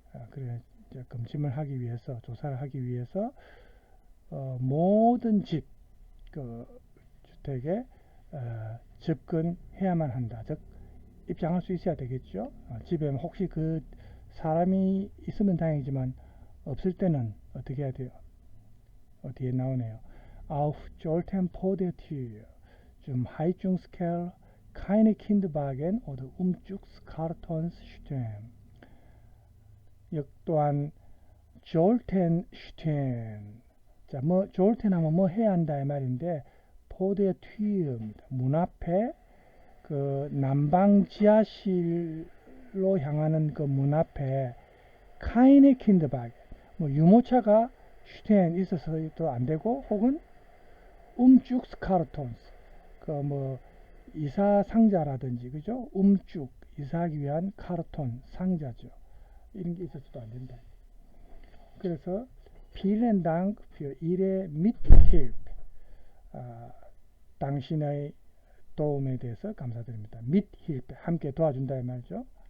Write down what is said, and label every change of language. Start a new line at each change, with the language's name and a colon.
Korean: 그래 이제 검침을 하기 위해서 조사를 하기 위해서 모든 집 그 주택에 접근해야만 한다. 즉 입장할 수 있어야 되겠죠. 집에 혹시 그 사람이 있으면 다행이지만 없을 때는 어떻게 해야 돼요? 뒤에 나오네요.
German: Auf sollten vor der Tür zum Heizungskeller keine Kinderwagen oder Umzugskartons stehen.
Korean: 또한 졸텐 stehen. 자, 뭐 졸텐 하면 뭐 해야 한다 이 말인데
German: vor der Tür
Korean: 입니다. 문 앞에 그 난방 지하실로 향하는 그 문 앞에
German: keine Kinderwagen.
Korean: 뭐 유모차가 stehen 있어서도 안 되고 혹은 Umzugskartons. 그 뭐 이사 상자라든지 그죠? 이사하기 위한 카르톤 상자죠. 이런 게 있어서도 안 된다. 그래서
German: vielen Dank für Ihre Mithilfe.
Korean: 당신의 도움에 대해서 감사드립니다. Mithilfe 함께 도와준다 이 말이죠.